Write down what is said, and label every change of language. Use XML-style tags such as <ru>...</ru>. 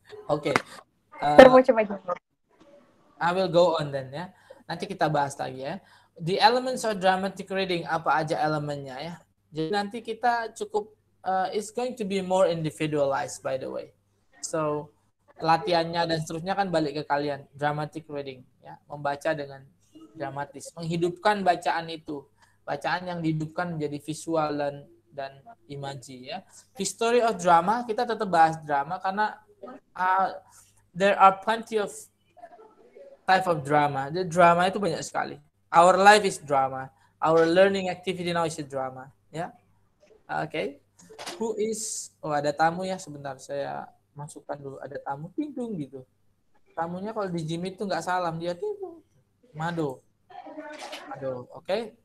<id>Oke.</id> <en>I will go on then</en> <id>ya. Nanti kita bahas lagi ya.</id> <en>The elements of dramatic reading,</en> <id>apa aja elemennya ya. Jadi nanti kita cukup,</id> <en>it's going to be more individualized by the way.</en> <id>So latihannya dan seterusnya kan balik ke kalian. Dramatic reading ya, membaca dengan dramatis, menghidupkan bacaan itu. Bacaan yang dihidupkan menjadi visual dan imaji ya.</id> <en>History of drama,</en> <id>kita tetap bahas drama karena</id> <en>there are plenty of type of drama.</en> <id>The drama itu banyak sekali.</id> <en>Our life is drama. Our learning activity now is a drama.</en> <id>Ya,</id> <en>okay. Who is?</en> <id>Oh, ada tamu ya, sebentar saya masukkan dulu. Ada tamu tinggung gitu. Tamunya kalau di gym itu nggak salam, dia tinggung. Mado. Oke. Okay.</id>